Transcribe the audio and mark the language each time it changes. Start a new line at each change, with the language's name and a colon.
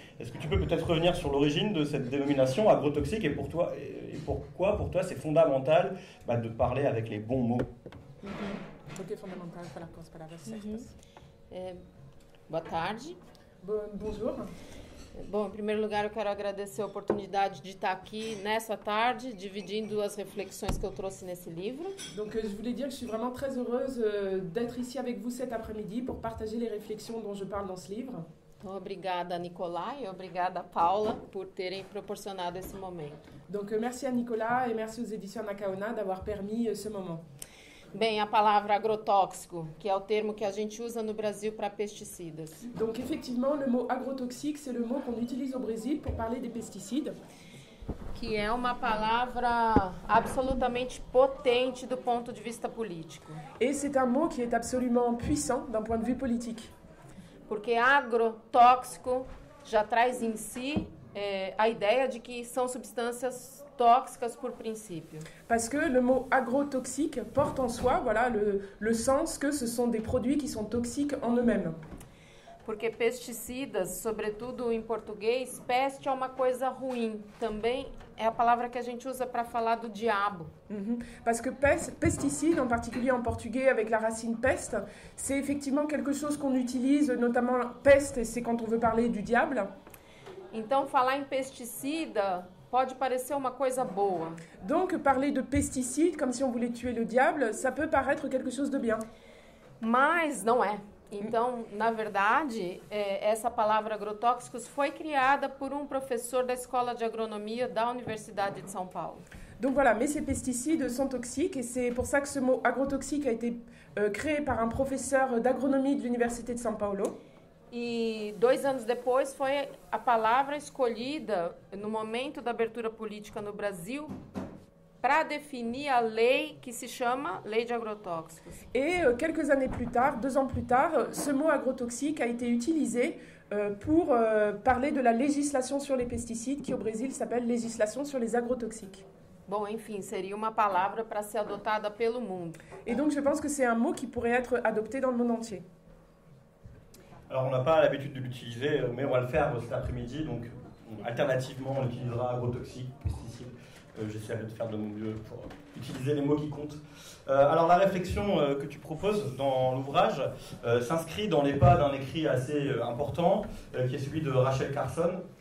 French: Est-ce que tu peux peut-être revenir sur l'origine de cette dénomination agrotoxique et pourquoi pour toi c'est fondamental de parler avec les bons mots?
Portuguese: Porque é fundamental falar com as palavras certas. Boa tarde.
French: Bonjour.
Portuguese: Bom, em primeiro lugar, eu quero agradecer a oportunidade de estar aqui nessa tarde, dividindo as reflexões que eu trouxe nesse livro.
French: Donc, je voulais dire que je suis vraiment très heureuse d'être ici avec vous cet après-midi pour partager les réflexions dont je parle dans ce livre.
Portuguese: Obrigada, Nicolai, e obrigada, Paula, por terem proporcionado esse momento.
French: Donc, merci à Nicolas et merci aux éditions Anacaona d'avoir permis ce moment.
Portuguese: Bem, a palavra agrotóxico, que é o termo que a gente usa no Brasil para pesticidas.
French: Donc, effectivement, le mot agrotoxique, c'est le mot qu'on utilise au Brésil pour parler des pesticides.
Portuguese: Que é uma palavra absolutamente potente do ponto de vista político.
French: Et c'est un mot qui est absolument puissant d'un point de vue politique.
Portuguese: Porque agrotóxico já traz em si a ideia de que são substâncias tóxicas por princípio.
French: Parce que le mot agrotoxique porte en soi le sens que ce sont des produits qui sont toxiques en eux-mêmes.
Portuguese: Porque pesticidas, sobretudo em português, peste é uma coisa ruim. Também é a palavra que a gente usa para falar do diabo.
French: Parce que pesticide, en particulier en portugais avec la racine peste, c'est effectivement quelque chose qu'on utilise, notamment peste, c'est quand on veut parler du diable.
Portuguese: Então, falar em pesticida pode parecer uma coisa boa.
French: Donc, parler de pesticide, comme si on voulait tuer le diable, ça peut paraître quelque chose de bien.
Portuguese: Mas não é. Então, na verdade, essa palavra agrotóxicos foi criada por um professor da Escola de Agronomia da Universidade de São Paulo.
French: Donc voilà, mais ces pesticides sont toxiques et c'est pour ça que ce mot agrotoxique a été créé par un professeur d'agronomie de l'Université de São Paulo.
Portuguese: E 2 anos depois foi a palavra escolhida no momento da abertura política no Brasil para définir a lei que se chama Lei de Agrotóxicos.
French: Et quelques années plus tard, 2 ans plus tard, ce mot agrotoxique a été utilisé pour parler de la législation sur les pesticides qui au Brésil s'appelle législation sur les agrotoxiques.
Portuguese: Bom, enfim, seria uma palavra para ser adotada pelo mundo.
French: Et donc je pense que c'est un mot qui pourrait être adopté dans le monde entier. Alors on n'a pas l'habitude de l'utiliser, mais on va le faire cet après-midi, donc alternativement on utilisera agrotoxique, pesticides. J'essaierai de faire de mon mieux pour utiliser les mots qui comptent. Alors la réflexion que tu proposes dans l'ouvrage s'inscrit dans les pas d'un écrit assez important, qui est celui de Rachel Carson,